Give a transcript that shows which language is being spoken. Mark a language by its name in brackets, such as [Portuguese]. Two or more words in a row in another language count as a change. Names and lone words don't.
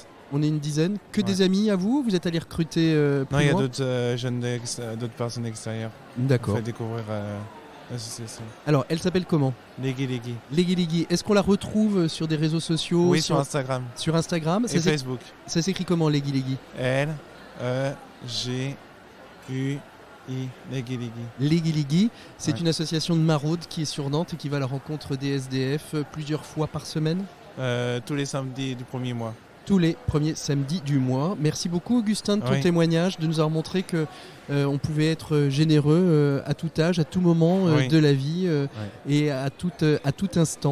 [French] On est une dizaine? Que des amis à vous? Vous êtes allés recruter plus Non, il y a loin? d'autres jeunes, d'autres personnes extérieures. D'accord. On fait découvrir l'association. Alors, elle s'appelle comment? Ligi Ligi. Ligi Ligi. Est-ce qu'on la retrouve sur des réseaux sociaux? Oui, sur Instagram. Sur Instagram et Facebook. Ça s'écrit comment, Ligi Ligi? L-E-G-U-I. Ligi Ligi. Ligi Ligi, c'est une association de maraude qui est sur Nantes et qui va à la rencontre des SDF plusieurs fois par semaine? Tous les samedis du premier mois. Tous les premiers samedis du mois. Merci beaucoup Augustin de ton témoignage, de nous avoir montré que on pouvait être généreux à tout âge, à tout moment de la vie et à tout instant.